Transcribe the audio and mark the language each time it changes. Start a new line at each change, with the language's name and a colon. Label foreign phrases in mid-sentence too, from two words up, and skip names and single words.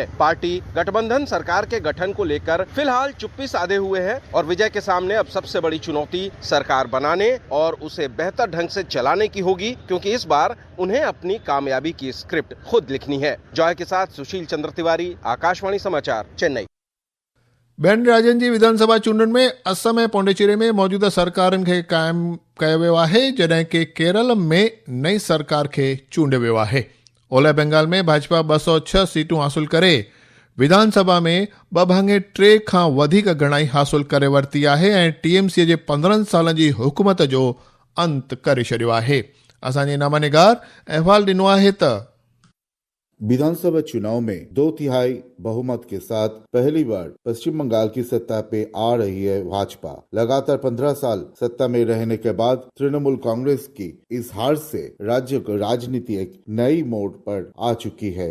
Hindi: पार्टी गठबंधन सरकार के गठन को लेकर फिलहाल चुप्पी साधे हुए हैं और विजय के सामने अब सबसे बड़ी चुनौती सरकार बनाने और उसे बेहतर ढंग से चलाने की होगी, क्योंकि इस बार उन्हें अपनी कामयाबी की स्क्रिप्ट खुद लिखनी है। जॉय के साथ सुशील चंद्र तिवारी, आकाशवाणी समाचार, चेन्नई।
Sindhi: ॿियनि राज्यनि जी विधानसभा चूंडुनि में असम ऐं पोंडेचेरी में मौजूदा सरकारनि खे क़ाइमु कयो वियो आहे, जॾहिं कि केरल में नई सरकार खे चूंडियो वियो आहे। ओलह बंगाल में भाजपा 206 सीटूं हासिल करे विधानसभा में 2/3 खां वधीक ॻणाई हासिल करे वरिती आहे ऐं टीएमसी जे 15 सालनि जी हुकूमत जो अंत करे छॾियो आहे। असांजे नामानिगार अहवाल ॾिनो आहे त
Hindi: विधानसभा चुनाव में 2/3 बहुमत के साथ पहली बार पश्चिम बंगाल की सत्ता पे आ रही है भाजपा। लगातार 15 साल सत्ता में रहने के बाद तृणमूल कांग्रेस की इस हार से राज्य को राजनीति एक नई मोड़ पर आ चुकी है।